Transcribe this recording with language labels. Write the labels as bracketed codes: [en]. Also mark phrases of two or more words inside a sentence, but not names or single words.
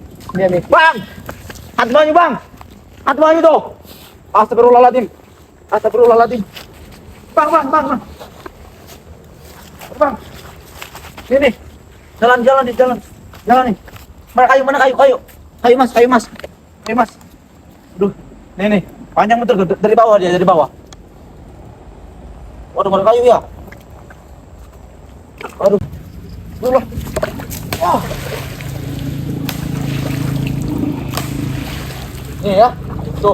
[id] Dia nih. Bang! Hati banyu, Bang! Hati banyu tuh! [ar] أستغفر الله العظيم. أستغفر الله العظيم. [id] Bang, bang, bang, bang. Bang. Ini. Jalan, jalan nih, jalan. Jalan nih. Mana kayu, mana kayu, kayu. Kayu, Mas, kayu, Mas. Kayu, Mas. Aduh. Nih. Panjang betul dari bawah dia, dari bawah. Waduh, mana kayu ya? Aduh. Aduh. Oh. Nih ya. Tuh.